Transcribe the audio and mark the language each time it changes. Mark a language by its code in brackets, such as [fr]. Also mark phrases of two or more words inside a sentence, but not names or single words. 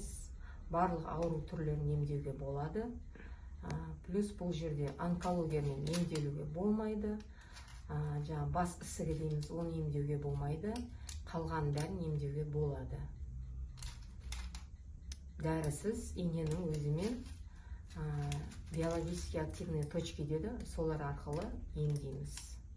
[kk] Барлық ауру түрлерін емдеуге болады. Плюс бұл жерде онкологиямен емделуге болмайды. Жаңағы бас ісігі дейміз, оны емдеуге болмайды. Қалған бәрін емдеуге болады. Дәрісіз иненің өзімен [ru] биологически активные точки [kk] деді, солар арқылы емдейміз.